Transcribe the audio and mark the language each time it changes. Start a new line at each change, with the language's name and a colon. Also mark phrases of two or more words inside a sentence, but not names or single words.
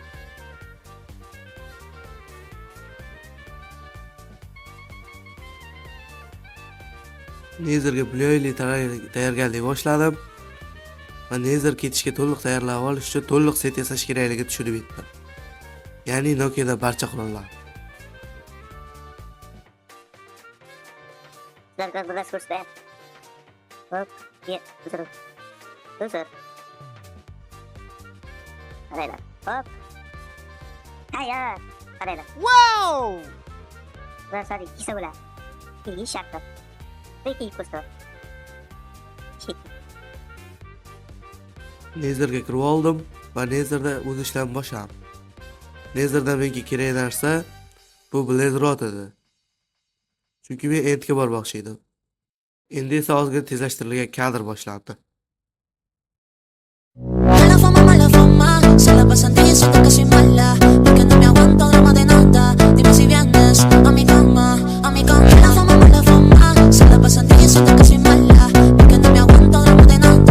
Uzbek: Netherga Bluely tayyorgarlik boshladim. Va Nether ketishga to'liq tayyorlab olish uchun to'liq set yasash kerakligini tushunib yetdim. Ya'ni Nokia'da barcha qurollar.
Russian: Как бы скорость. Оп, нет, взрыв. Взрыв. Арена. Оп. Ая, арена. Вау! Смотри, кисаула. И шахта. Ты пусто.
Uzbek: Netherga kirib oldim va Netherda o'z ishlarni boshladim. Netherda menga kerak narsa bu Blaze Rod edi. Chunki men Endga bormoqchi edim. Endi esa ozgina tezlashtirilgan kadr boshlandi.
Spanish: Mala fama, se la pasan diciendo que soy mala, porque no me aguanto drama de nada. Dime si vienes a mi cama, a mi cama. Mala fama, se la pasan diciendo que soy mala, porque no me aguanto drama de nada.